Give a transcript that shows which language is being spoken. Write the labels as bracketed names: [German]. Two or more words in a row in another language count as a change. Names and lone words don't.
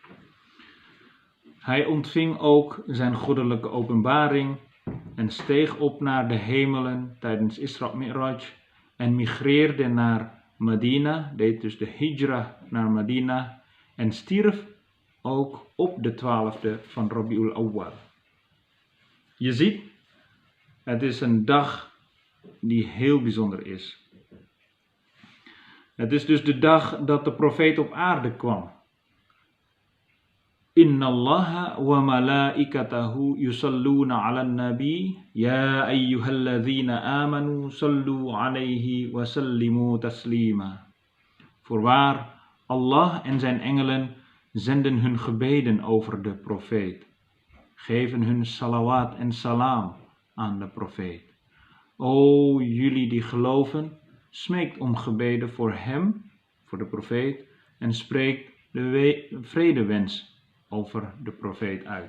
[Dutch] Hij ontving ook zijn goddelijke openbaring en steeg op naar de hemelen tijdens Isra Mi'raj en migreerde naar Medina, deed dus de hijra naar Medina en stierf ook op de 12e van Rabi'ul Awwal. Je ziet, het is een dag die heel bijzonder is. Het is dus de dag dat de profeet op aarde kwam. [Arabic] إن الله وملائكته يصلون على النبي يا أيها الذين آمنوا صلوا عليه وسلموا تسليما. [Dutch] Voorwaar, Allah en zijn engelen zenden hun gebeden over de profeet, geven hun salawat en salam aan de profeet. O jullie die geloven, smeekt om gebeden voor hem, voor de profeet, en spreekt de vredewens over de profeet uit.